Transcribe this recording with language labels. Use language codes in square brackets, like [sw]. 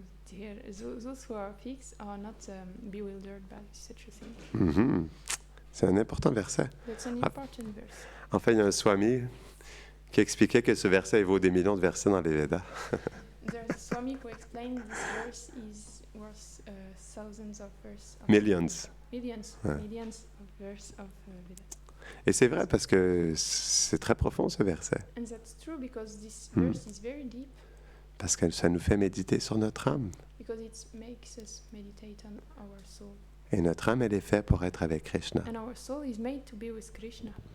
[en] Those who are fixed are not bewildered by such a thing. Mhm. [fr] C'est un important verset. [en] That's an Ah. important verse. [fr] En fait, il y a un Swami qui expliquait que ce verset vaut des millions de versets dans les Védas. [en] There's a Swami who explained this verse is worth thousands of verses. Millions. Millions, [fr] Ouais. [en] millions of verses of Vedas. [fr] Et c'est vrai parce que c'est très profond ce verset. [en] And that's true because this Hmm. verse is very deep, [fr] Parce que ça nous fait méditer sur notre âme. [en] because it makes us meditate on our soul. [fr] Et notre âme, elle est faite pour être avec Krishna. [en] And our soul is made to be with Krishna.